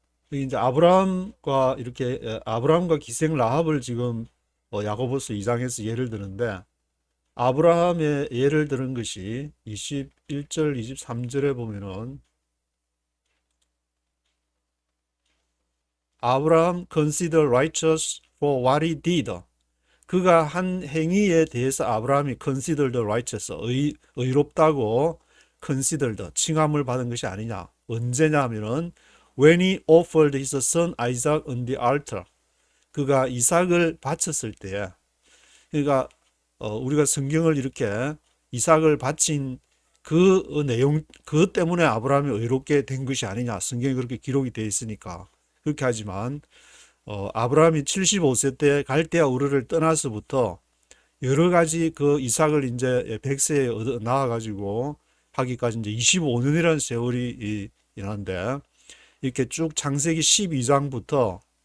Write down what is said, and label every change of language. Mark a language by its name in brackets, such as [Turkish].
[Korean] 이제 아브라함과 기생 라합을 지금 야고보서 2장에서 예를 드는데, 아브라함의 예를 들은 것이 21절, 23절에 보면은 아브라함 [English] considered righteous for what he did. [Korean] 그가 한 행위에 대해서 아브라함이 [English] considered righteous, [Korean] 의롭다고 considered, 칭함을 받은 것이 아니냐. 언제냐 하면은 [English] when he offered his son Isaac on the altar. [Korean] 그가 이삭을 바쳤을 때에, 그러니까 우리가 성경을 이렇게 이삭을 바친 그 내용, 그것 때문에 아브라함이 의롭게 된 것이 아니냐. 성경이 그렇게 기록이 되어 있으니까 그렇게 하지만, 아브라함이 75세 때 갈대아 우르를 떠나서부터 여러 가지 그 이삭을 이제 100세에 얻어 낳아가지고 하기까지 이제 25년이라는 세월이 일어난데, 이렇게 쭉 창세기 12장부터